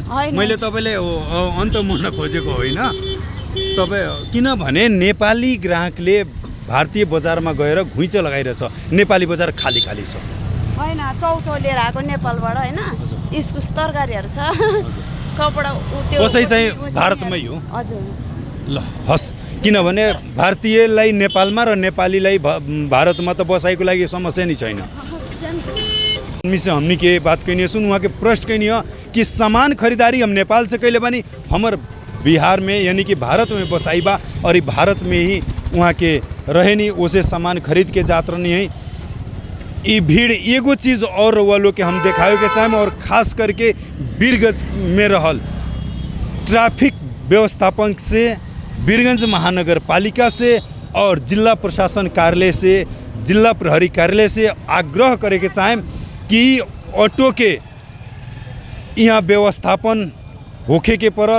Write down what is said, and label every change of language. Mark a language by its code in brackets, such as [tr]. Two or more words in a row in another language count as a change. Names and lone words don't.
[ne] मैले तपाईँले अन्त मन खोजेको होइन। तपाईँ किनभने नेपाली ग्राहकले भारतीय बजारमा गएर घुइँचो लगाइरहेछ, नेपाली बजार खाली खाली छ। होइन चौचौ लिएर आएको नेपालबाट होइन, इस्कुस तरकारीहरू छ, कपडा बसाइ चाहिँ भारतमै हो। हजुर ल हस्, किनभने भारतीयलाई नेपालमा र नेपालीलाई भारतमा त बसाइको लागि समस्या नै छैन। [bho] से हमनी के बात कहनी सुन वहाँ के प्रश्न कहनी हो कि सामान खरीदारी हम नेपाल से कैले बानी, हमर बिहार में यानी कि भारत में बसाई बा और भारत में ही वहाँ के रहे नहीं, उसे सामान खरीद के जात रहनी है। ये भीड़ एगो चीज़ और रउआ लोग के हम देखावे के चाहेम, और खास करके वीरगंज में रहल ट्रैफिक व्यवस्थापन से, वीरगंज महानगर पालिका से और जिला प्रशासन कार्यालय से, जिला प्रहरी कार्यालय से आग्रह करे के चाहेम कि ऑटो के यहाँ व्यवस्थापन होखे के पड़ल।